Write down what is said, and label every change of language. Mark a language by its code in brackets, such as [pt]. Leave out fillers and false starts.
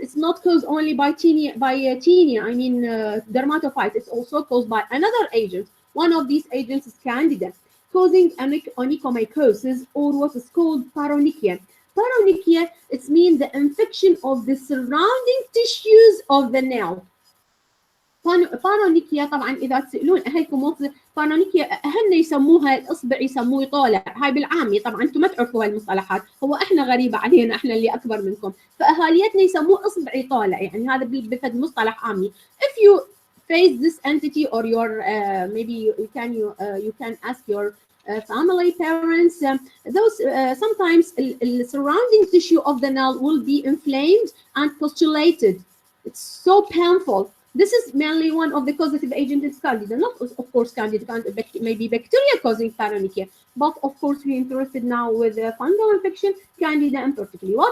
[en] It's not caused only by tinea. I mean dermatophytes. It's also caused by another agent. One of these agents is Candida, causing onychomycosis, or what is called paronychia. Paronychia, it means the infection of the surrounding tissues of the nail. [ar] بارونيكيا طبعا اذا تسالون اهلكم بارونيكيا اهلنا يسموها الاصبع يسموه طالع، هاي بالعامي طبعا انتم ما تعرفوا هالمصطلحات، هو احنا غريبه علينا احنا اللي اكبر منكم، فاهاليتنا يسموه اصبعي طالع، يعني هذا بفد مصطلح عامي. [en] If you face this entity or your maybe you can ask your family parents, those sometimes the surrounding tissue of the nail will be inflamed and pustulated. It's so painful. This is mainly one of the causative agents in Candida, not of course Candida, maybe bacteria causing paronychia, but of course we're interested now with fungal infection, Candida in particular.